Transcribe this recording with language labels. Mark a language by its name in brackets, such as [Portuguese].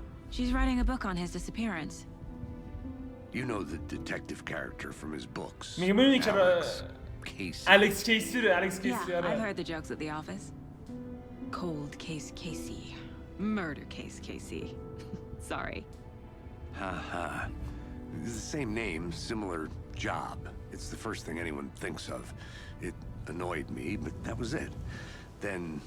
[English] She's writing a book on his disappearance. You know the detective character from his books. [Persian] میگه میدونی که Alex Casey. [English] Yeah, I've heard the jokes at the office. Cold case Casey. Murder case Casey. Sorry. Haha. It's the same name, similar job. It's the first thing anyone thinks of. It annoyed me, but that was it. Then